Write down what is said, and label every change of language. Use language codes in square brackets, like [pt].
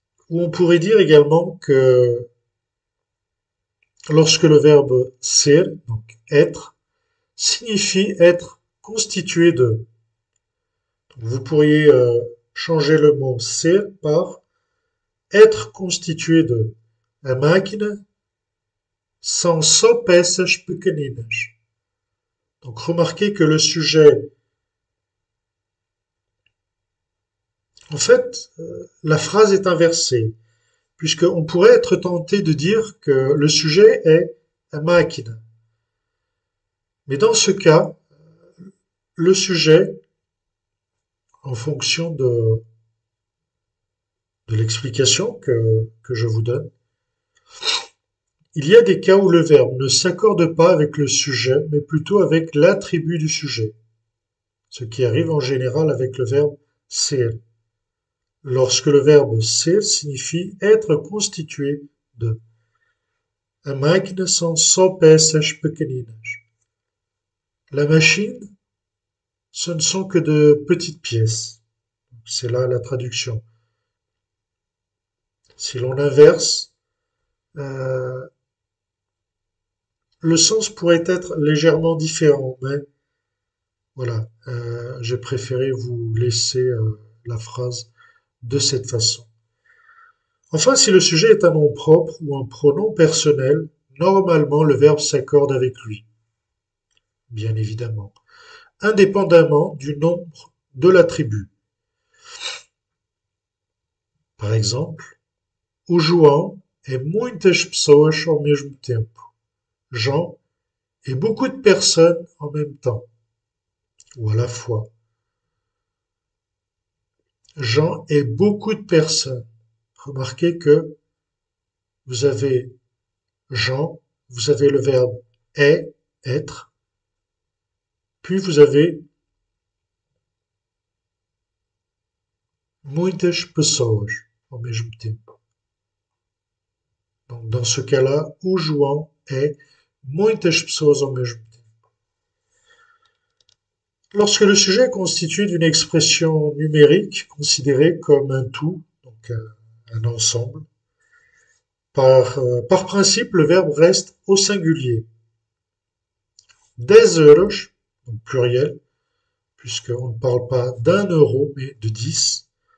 [fr] Ou on pourrait dire également que lorsque le verbe ser, donc être, signifie être constitué de. Vous pourriez changer le mot ser par être constitué de. [pt] A máquina são só peças pequeninas. [fr] Donc remarquez que le sujet, en fait, la phrase est inversée, puisqu'on pourrait être tenté de dire que le sujet est [pt] a máquina. [fr] Mais dans ce cas, le sujet, en fonction de l'explication que je vous donne, il y a des cas où le verbe ne s'accorde pas avec le sujet, mais plutôt avec l'attribut du sujet, ce qui arrive en général avec le verbe ser, lorsque le verbe ser signifie être constitué de. [pt] A máquina são só peças pequeninas. [fr] La machine, ce ne sont que de petites pièces. C'est là la traduction. Si l'on inverse, le sens pourrait être légèrement différent, mais voilà, j'ai préféré vous laisser la phrase de cette façon. Enfin, si le sujet est un nom propre ou un pronom personnel, normalement le verbe s'accorde avec lui, bien évidemment, indépendamment du nombre de l'attribut. Par exemple, [pt] o João é muitas pessoas ao mesmo tempo. [fr] Jean et beaucoup de personnes en même temps, ou à la fois. Jean et beaucoup de personnes. Remarquez que vous avez Jean, vous avez le verbe est, être, puis vous avez [pt] muitas pessoas ao mesmo tempo. [fr] Donc, dans ce cas-là, [pt] o João [fr] est [pt] muitas pessoas ao mesmo tempo. [fr] Lorsque le sujet est constitué d'une expression numérique considérée comme un tout, donc un ensemble, par principe, le verbe reste au singulier. 10 euros, donc pluriel, puisqu'on ne parle pas d'un euro, mais de 10.